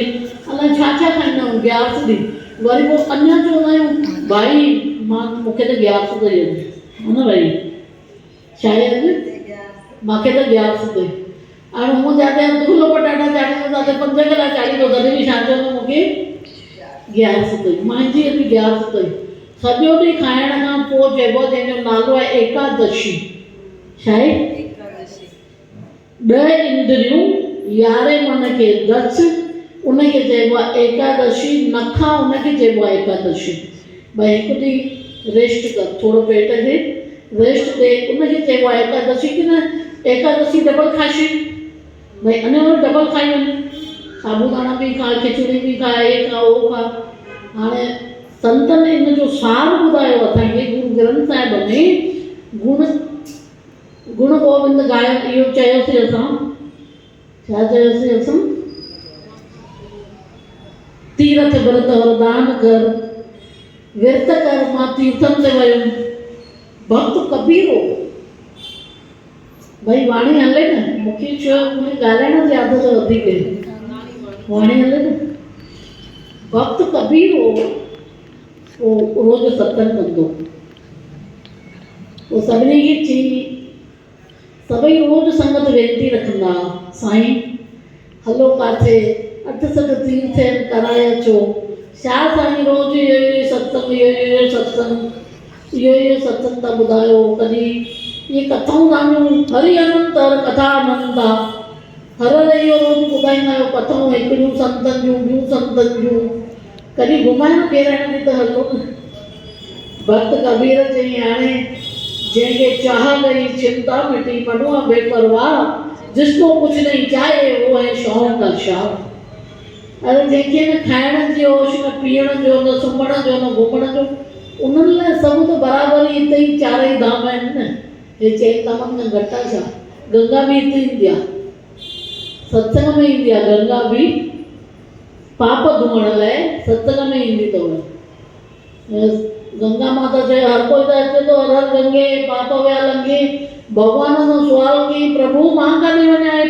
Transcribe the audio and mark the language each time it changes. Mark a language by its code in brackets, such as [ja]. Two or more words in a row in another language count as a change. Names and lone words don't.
[sd] अलाए छा छा खाईंदा आहियूं ग्यास ॾींहुं वरी पोइ अञा चवंदा आहियूं भाई मां मूंखे त ग्यास कई हा न भाई शायदि मूंखे त ग्यास कई हाणे हूअं जाते अधु किलो पटाटा चाढ़ींदो जाते 5 कलाक चाढ़ींदो तॾहिं बि छा चवंदो मूंखे ग्यास कई मुंहिंजी बि ग्यास कई सॼो ॾींहुं खाइण खां पोइ चइबो आहे जंहिंजो नालो आहे एकादशी छा आहे 10 इंद्रियूं 11 मन खे दस उनखे चइबो आहे एकादशी नखा उनखे चइबो आहे एकादशी भाई हिकु ॾींहुं रेस्ट कर थोरो पेट खे रेस्ट ॾे उनखे चइबो आहे एकादशी की न एकादशी डबल खाशी भाई अञा वरी डबल खाई वञ साबूदाना बि खा खिचड़ी बि खा हे खा उहो खा हाणे संतनि इन जो सार ॿुधायो असांखे गुरु ग्रंथ साहिब में गुण गोविंद गायो इहो चयोसीं असां छा चयोसीं असां तीरथ व्रत वरदान कर विर्त कर मां तीर्थन ते वयुमि भक्त कबीर हो भाई वाणी हले न मूंखे चयो मूंखे ॻाल्हाइण जी आदत वधीक आहे वाणी हले न भक्त कबीर हो वो रोज़ सत्संग कंदो वो सभिनी खे चई सभई रोज़ संगत वेनती रखंदा साईं हलो काथे 8 तीर्थ कराए अचो छा साईं रोज़ इहो सत्संग इहो सत्संग इहो सत्संग था ॿुधायो कॾहिं इहे कथाऊं तव्हांजूं हरि अनंत हर कथा अनंत आहे हर इहो रोज़ ॿुधाईंदा आहियो कथाऊं हिकिड़ियूं संतनि जूं ॿियूं संतनि जूं कॾहिं घुमाइण फेराइण जी त हलो न भक्त कबीर चई हाणे जंहिंखे [hi] चाह गई चिंता मिटी मनुआ बेपरवाह जिसको कुछ नहीं चाहे वो है शौक़ का [sd] शाह अरे जंहिंखे न खाइण जो होश न पीअण जो न सुम्हण जो न घुमण जो उन्हनि लाइ सभु त बराबरि हिते ई 4 ई धाम आहिनि न हे 4 धामनि खां घटि आहे छा गंगा बि हिते ईंदी आहे सत्संग में ईंदी आहे गंगा बि पाप धोअण लाइ सत्संग में ईंदी अथव गंगा माता चए हर कोई त अचे थो हर हर गंगे पाप विया लंघे भॻवान सां सुवाल कई प्रभु मां काॾे वञा हे